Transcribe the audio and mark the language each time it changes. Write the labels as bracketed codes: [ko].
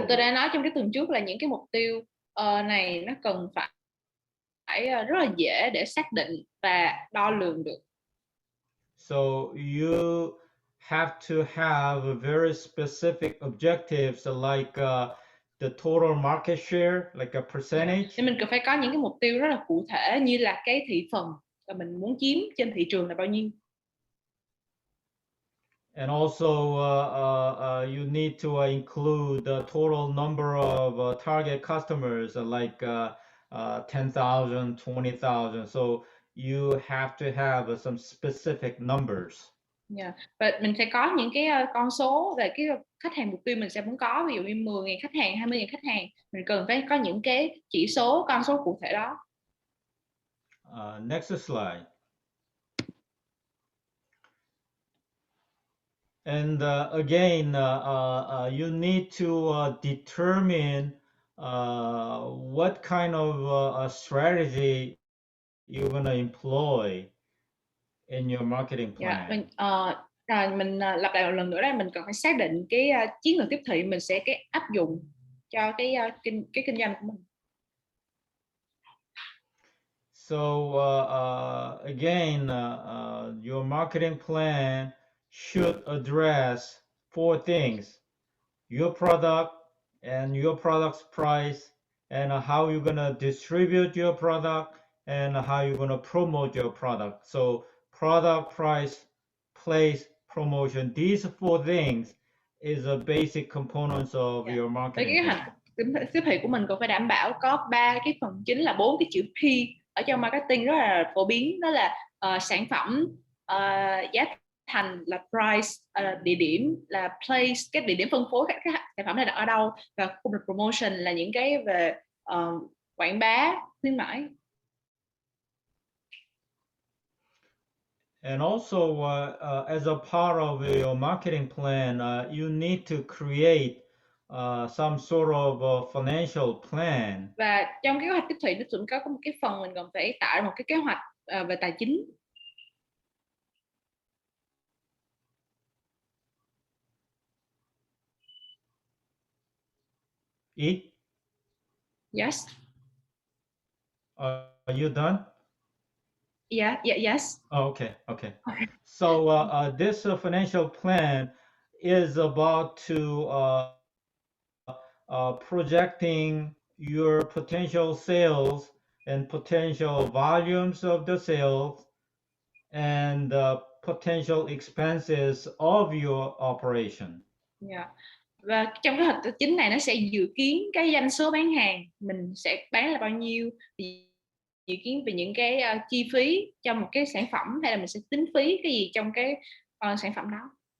[vi] Và tôi đã nói trong cái tuần trước là những cái mục tiêu này nó cần phải rất là dễ để xác định và đo lường được. [en] So you have to have very specific objectives like the total market share, like a percentage. [vi] Thì mình cần phải có những cái mục tiêu rất là cụ thể, như là cái thị phần mà mình muốn chiếm trên thị trường là bao nhiêu. [en] And also you need to include the total number of target customers like 10,000, 20,000. So you have to have some specific numbers. [vi] Và mình sẽ có những cái con số về cái khách hàng mục tiêu mình sẽ muốn có, ví dụ như 10.000 khách hàng, 20.000 khách hàng, mình cần phải có những cái chỉ số, con số cụ thể đó. [en] Next slide. And again, you need to determine what kind of a strategy you're going to employ in your marketing plan. [vi] Mình lặp lại một lần nữa, là mình cần phải xác định cái chiến lược tiếp thị mình sẽ áp dụng cho cái kinh doanh của mình. [en] So again, your marketing plan should address four things: your product and your product's price, and how you're going to distribute your product, and how you're going to promote your product. So product, price, place, promotion, these four things is a basic components of your marketing plan. [vi] Tiếp thị của mình còn phải đảm bảo có 3 cái phần chính, là 4 cái chữ P ở trong marketing rất là phổ biến, đó là sản phẩm, giá thành là price, địa điểm là place, cái địa điểm phân phối các sản phẩm này đặt ở đâu, và khu vực promotion là những cái về quảng bá, khuyến mãi. [en] And also, as a part of your marketing plan, you need to create some sort of financial plan. [vi] Và trong cái kế hoạch tiếp thị nó cũng có một cái phần mình còn phải tạo một cái kế hoạch về tài chính. [en] Eat? Yes. Are you done? Yeah, yes. Oh, okay. So this financial plan is about to projecting your potential sales and potential volumes of the sales and potential expenses of your operation. [vi] Và trong cái hoạch tài chính này nó sẽ dự kiến cái doanh số bán hàng mình sẽ bán là bao nhiêu, dự kiến về những cái chi phí cho một cái sản phẩm, hay là mình sẽ tính phí cái gì trong cái sản phẩm đó.